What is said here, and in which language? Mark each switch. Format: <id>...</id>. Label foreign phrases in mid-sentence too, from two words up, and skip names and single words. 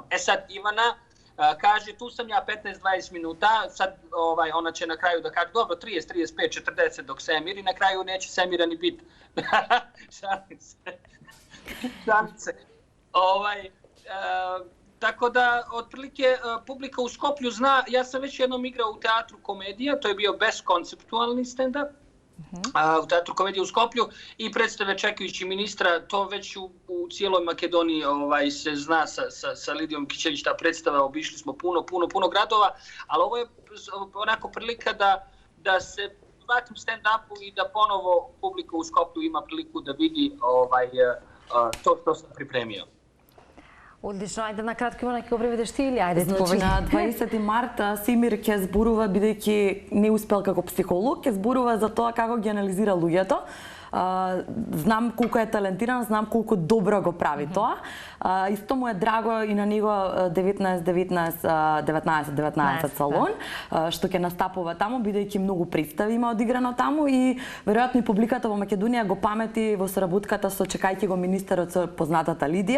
<bs>Sad Ivana kaže, tu sam ja 15-20 minuta, sad ona će na kraju da kaže, dobro, 30, 35, 40 dok Semir i na kraju neće Semira ni biti. Šalim se. Tako da, otprilike, publika u Skoplju zna, ja sam već jednom igrao u teatru komedija, to je bio bezkonceptualni stand-up, u teatru komedije u Skoplju i predstave Čekajući ministra, to već u cijeloj Makedoniji se zna sa Lidijom Kićević, ta predstava, obišli smo puno gradova, ali ovo je onako prilika da se vratim stand-upu i da ponovo publika u Skoplju ima priliku da vidi to što sam pripremio.</bs> <mk>Одлично, ајде на кратко Ивана ќе го преведеш ти или ајде значи, на 20 март Семир ќе зборува бидејќи не успел како психолог, ќе зборува за тоа како ги анализира луѓето. Знам колку е талентиран, знам колку добро го прави тоа. Исто му е драго и на него 1919 салон, што ќе настапува таму, бидејќи многу представи има одиграно таму и веројатно и публиката во Македонија го памети во соработката со Чекајќи го министерот со познатата Лидија.</mk>